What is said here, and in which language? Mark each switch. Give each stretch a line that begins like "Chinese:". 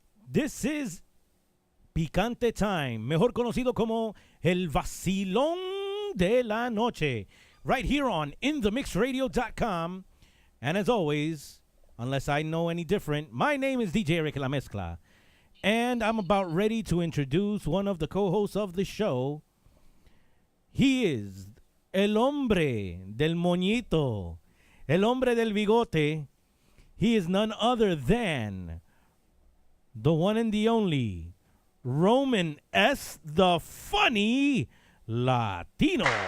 English: This is Picante Time,
Spanish: mejor conocido como el vacilón de la noche,
English: right here on InTheMixRadio.com. And as always, unless I know any different, my name is DJ Eric La Mezcla, and I'm about ready to introduce one of the co-hosts of the show. He is
Spanish: el hombre del moñito, el hombre del bigote.
English: He is none other than the one and the only Roman S. the Funny Latino.